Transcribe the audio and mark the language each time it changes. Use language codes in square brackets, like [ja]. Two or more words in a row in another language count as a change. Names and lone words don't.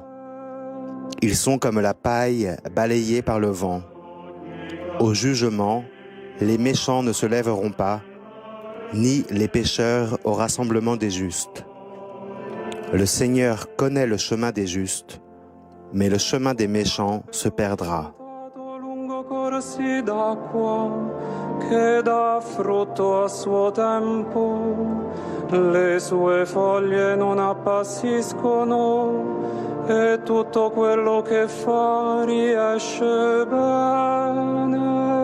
[fr] Ils sont comme la paille balayée par le vent. Au jugement, les méchants ne se lèveront pas, ni les pécheurs au rassemblement des justes. Le Seigneur connaît le chemin des justes, mais le chemin des méchants se perdra. [it] Corsi d'acqua che dà frutto a suo tempo, le sue foglie non appassiscono e tutto quello che fa riesce bene.